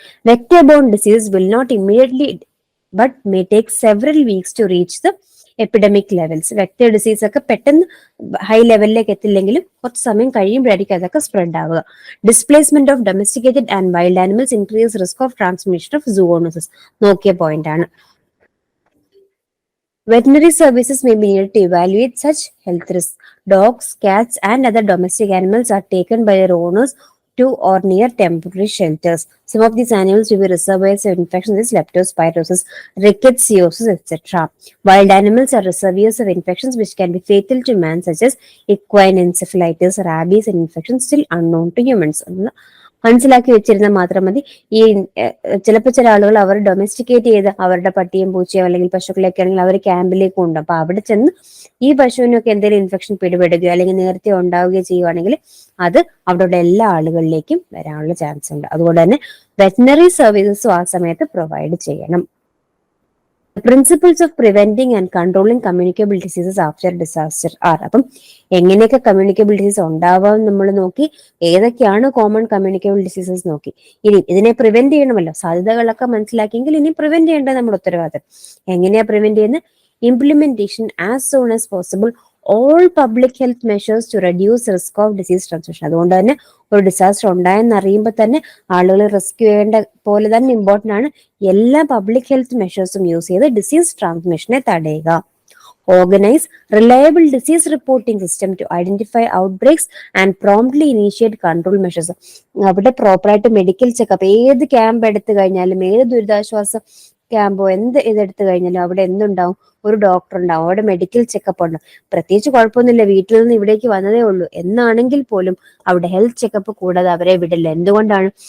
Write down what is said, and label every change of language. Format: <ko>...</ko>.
<en>Vector borne disease will not immediately but may take several weeks to reach the epidemic levels.</en> <ml>Vector disease ഒക്കെ പെട്ടെന്ന് high ലെവലിലേക്ക് എത്തില്ലെങ്കിലും കുറച്ച് സമയം കഴിയുമ്പോഴായിരിക്കും അതൊക്കെ spread ആവുക.</ml> <en>Displacement of domesticated and wild animals increase risk of transmission of zoonosis.</en> <ml>Nokia point ആണ്.</ml> <en>Veterinary services may be needed to evaluate such health risks. Dogs, cats, and other domestic animals are taken by their owners to or near temporary shelters. Some of these animals will be reservoirs of infections, is leptospirosis, rickettsiosis, etc. Wild animals are reservoirs of infections which can be fatal to man, such as equine encephalitis, rabies, and infections still unknown to humans.</en> <ml>മനസ്സിലാക്കി വെച്ചിരുന്നാൽ മാത്രം മതി. ഈ ചിലപ്പോൾ ചില ആളുകൾ അവർ ഡൊമസ്റ്റിക്കേറ്റ് ചെയ്ത് അവരുടെ പട്ടിയും പൂച്ചയോ അല്ലെങ്കിൽ പശുക്കളൊക്കെ ആണെങ്കിൽ അവർ ക്യാമ്പിലേക്ക് കൊണ്ടുപോകും. അപ്പൊ അവിടെ ചെന്ന് ഈ പശുവിനൊക്കെ എന്തെങ്കിലും ഇൻഫെക്ഷൻ പിടിപെടുകയോ അല്ലെങ്കിൽ നേരത്തെ ഉണ്ടാവുകയോ ചെയ്യുവാണെങ്കിൽ അത് അവിടെയുള്ള എല്ലാ ആളുകളിലേക്കും വരാനുള്ള ചാൻസ് ഉണ്ട്. അതുകൊണ്ട് തന്നെ വെറ്റിനറി സർവീസസും ആ സമയത്ത് പ്രൊവൈഡ് ചെയ്യണം.</ml> <en>Principles of preventing and controlling communicable diseases after disaster are.</en> <ml>അപ്പം എങ്ങനെയൊക്കെ കമ്മ്യൂണിക്കബിൾ ഡിസീസ് ഉണ്ടാവാൻ നമ്മൾ നോക്കി, ഏതൊക്കെയാണ് കോമൺ കമ്മ്യൂണിക്കബിൾ ഡിസീസസ് നോക്കി. ഇനി ഇതിനെ പ്രിവെന്റ് ചെയ്യണമല്ലോ, സാധ്യതകളൊക്കെ മനസ്സിലാക്കിയെങ്കിൽ ഇനി പ്രിവെന്റ് ചെയ്യേണ്ടത് നമ്മുടെ ഉത്തരവാദിത്തം. എങ്ങനെയാ പ്രിവെന്റ് ചെയ്യുന്നത്?</ml> <en>Implementation as soon as possible all public health measures to reduce risk of disease transmission.</en> <ml>അതുകൊണ്ട് തന്നെ ഒരു ഡിസാസ്റ്റർ ഉണ്ടായെന്ന് അറിയുമ്പോൾ തന്നെ ആളുകൾ റെസ്ക്യൂ ചെയ്യേണ്ട പോലെ തന്നെ ഇമ്പോർട്ടന്റ് ആണ് എല്ലാ പബ്ലിക് ഹെൽത്ത് മെഷേഴ്സും യൂസ് ചെയ്ത് ഡിസീസ് ട്രാൻസ്മിഷനെ തടയുക.</ml> <en>Organize reliable disease reporting system to identify outbreaks and promptly initiate control measures.</en> <ml>അവിടെ പ്രോപ്പറായിട്ട് മെഡിക്കൽ ചെക്കപ്പ്, ഏത് ക്യാമ്പ് എടുത്തു കഴിഞ്ഞാലും ഏത് ദുരിതാശ്വാസ ക്യാമ്പോ എന്ത് ഇതെടുത്തു കഴിഞ്ഞാലും അവിടെ എന്തുണ്ടാവും? ഒരു ഡോക്ടർ ഉണ്ടാവും, അവിടെ മെഡിക്കൽ ചെക്കപ്പ് ഉണ്ടാവും. പ്രത്യേകിച്ച് കുഴപ്പമൊന്നുമില്ല, വീട്ടിൽ നിന്ന് ഇവിടേക്ക് വന്നതേ ഉള്ളൂ എന്നാണെങ്കിൽ പോലും അവിടെ ഹെൽത്ത് ചെക്കപ്പ് കൂടാതെ അവരെ വിടില്ല. എന്തുകൊണ്ടാണ്?</ml>